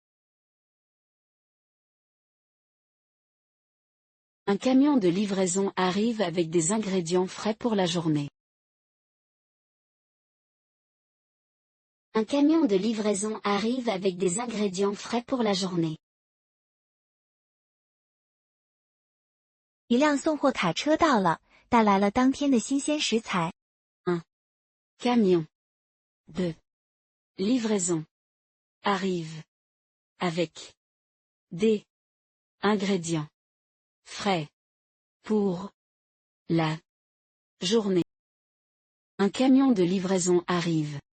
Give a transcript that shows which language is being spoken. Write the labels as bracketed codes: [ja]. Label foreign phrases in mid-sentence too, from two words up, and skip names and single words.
[fr] Un camion de livraison arrive avec des ingrédients frais pour la journée. Un camion de livraison arrive avec des ingrédients frais pour la journée. [zh] 一辆送货卡车到了，带来了当天的新鲜食材。 [fr] Camion de livraison arrive avec des ingrédients frais pour la journée. Un camion de livraison arrive.